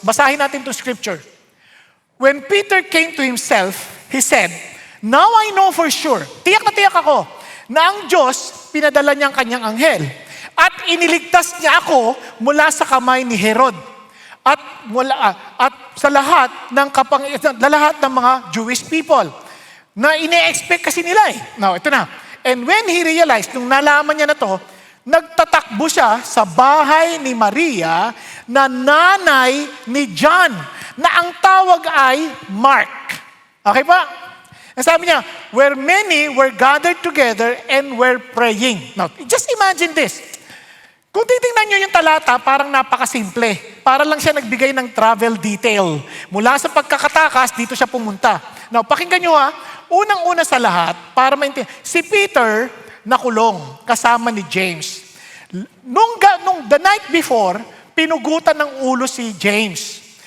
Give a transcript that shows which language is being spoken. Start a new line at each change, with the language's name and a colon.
Filipino: Basahin natin itong scripture.
English: When Peter came to himself, he said, "Now I know for sure,"
Filipino: tiyak na tiyak ako, na ang Diyos pinadala niya ang kanyang anghel at iniligtas niya ako mula sa kamay ni Herod at sa lahat ng mga Jewish people. Na ine-expect kasi nila eh. Now, ito na.
English: And when he realized,
Filipino: nung nalaman niya na to, nagtatakbo siya sa bahay ni Maria na nanay ni John, na ang tawag ay Mark. Okay pa? Ang sabi niya,
English: where many were gathered together and were praying. Now, just imagine this.
Filipino: Kung titingnan niyo yung talata, parang napakasimple. Para lang siya nagbigay ng travel detail. Mula sa pagkakatakas, dito siya pumunta. Now, pakinggan niyo unang-una sa lahat, para maintindihan, si Peter nakulong kasama ni James. Nung the night before, pinugutan ng ulo si James.